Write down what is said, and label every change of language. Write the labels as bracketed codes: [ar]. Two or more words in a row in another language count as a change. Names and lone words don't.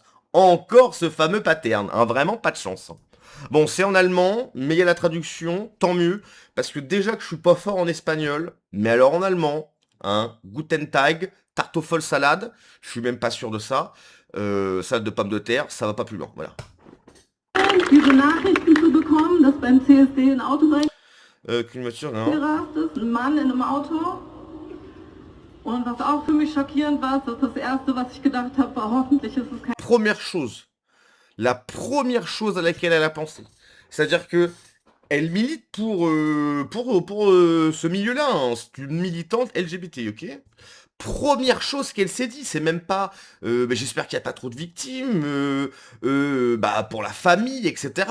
[fr] Encore ce fameux pattern, hein, vraiment pas de chance. Hein. Bon, c'est en allemand, mais il y a la traduction, tant mieux, parce que déjà que je suis pas fort en espagnol, mais alors en allemand, hein, [de] Guten Tag, [fr] tarte aux folles salade, je suis même pas sûr de ça, salade de pommes de terre, ça va pas plus loin, voilà. [de] Diese Nachrichten zu bekommen, dass beim CSD ein Auto [fr] Qu'une voiture, non. [de] reingerast ist, ein Mann in einem Auto. Und was auch für mich schockierend war, ist das Erste, was ich gedacht habe, war, hoffentlich ist es kein... [fr] Première chose, la première chose à laquelle elle a pensé, c'est-à-dire que elle milite pour ce milieu-là, hein. C'est une militante LGBT, ok. Première chose qu'elle s'est dit, c'est même pas bah, j'espère qu'il n'y a pas trop de victimes, bah, pour la famille, etc.